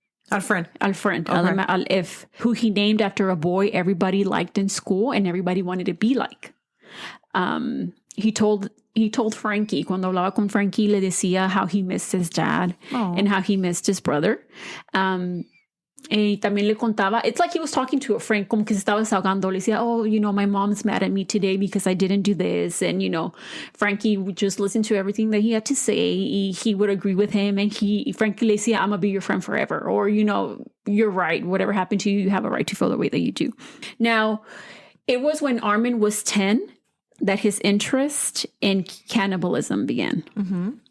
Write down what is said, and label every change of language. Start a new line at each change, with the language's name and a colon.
English: Al friend. Okay. Al F, who he named after a boy everybody liked in school and everybody wanted to be like. He told Frankie,
Spanish: cuando hablaba con Frankie, le decía
English: how he missed his dad and how he missed his brother.
Spanish: Y también le contaba,
English: it's like he was talking to a friend,
Spanish: como que se estaba desahogando. Le decía,
English: oh, my mom's mad at me today because I didn't do this. And, Frankie would just listen to everything that he had to say. He would agree with him. And Frankie
Spanish: le decía,
English: I'm going to be your friend forever. Or, you're right. Whatever happened to you, you have a right to feel the way that you do. Now, it was when Armin was 10 that his interest in cannibalism began. Mm-hmm.